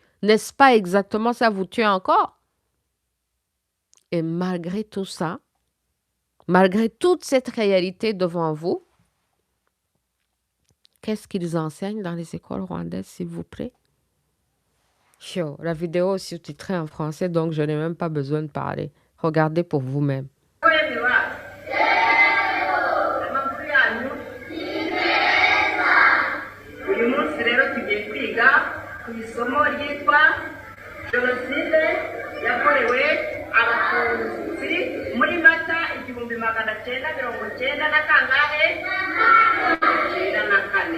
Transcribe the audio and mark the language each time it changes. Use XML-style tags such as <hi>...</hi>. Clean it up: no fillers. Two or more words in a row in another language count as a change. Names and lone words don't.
<fr>N'est-ce pas exactement ça, vous tuez encore? Et malgré tout ça, malgré toute cette réalité devant vous, qu'est-ce qu'ils enseignent dans les écoles rwandaises, s'il vous plaît? La vidéo est sous-titrée en français, donc je n'ai même pas besoin de parler. Regardez pour vous-même.</fr> <rw>uyu munsi rero tugiye kwiga ku isomo ryitwa jenoside yakorewe abatutsi muri mata 1990 na kangahe 94.</rw>